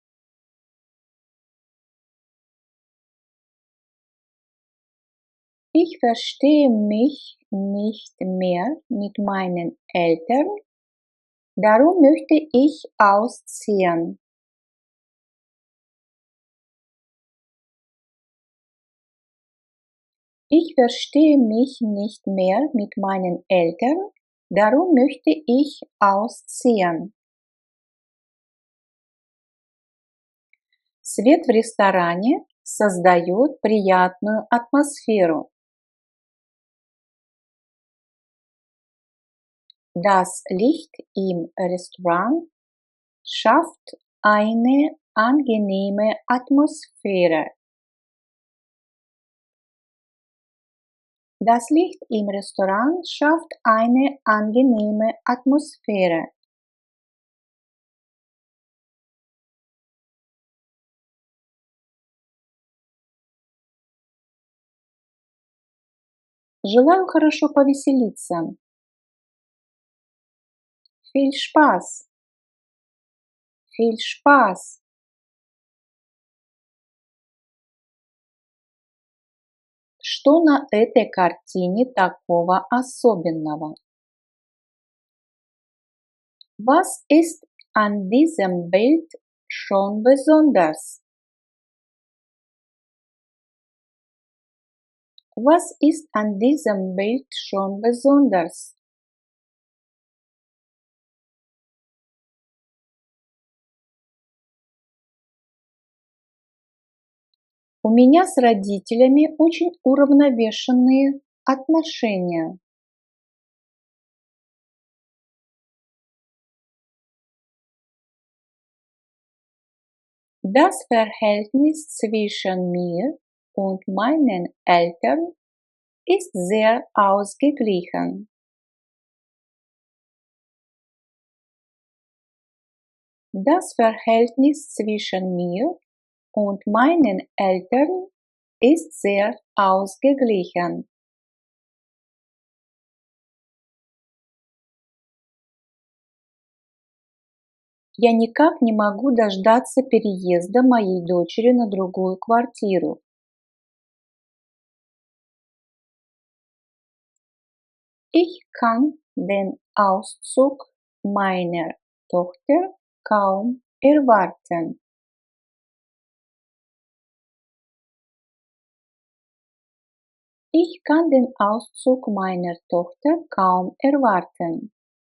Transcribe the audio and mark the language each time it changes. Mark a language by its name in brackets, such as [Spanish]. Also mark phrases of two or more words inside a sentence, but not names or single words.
[German] Ich verstehe mich nicht mehr mit meinen Eltern, darum möchte ich ausziehen. Ich verstehe mich nicht mehr mit meinen Eltern, darum möchte ich ausziehen. [Russian] Свет в ресторане создает приятную атмосферу. [German] Das Licht im Restaurant schafft eine angenehme Atmosphäre. Das Licht im Restaurant schafft eine angenehme Atmosphäre. [Russian] Желаю хорошо повеселиться. [German] Viel Spaß. Viel Spaß. [Russian] Что на этой картине такого особенного? [German] Was ist an diesem Bild schon besonders? Was ist an diesem Bild schon besonders? [Russian] У меня с родителями очень уравновешенные отношения. [German] Das Verhältnis zwischen mir und meinen Eltern ist sehr ausgeglichen. Das Verhältnis zwischen mir und meinen Eltern ist sehr ausgeglichen. [Russian] Я никак не могу дождаться переезда моей дочери на другую квартиру. [German] Ich kann den Auszug meiner Tochter kaum erwarten. Ich kann den Auszug meiner Tochter kaum erwarten.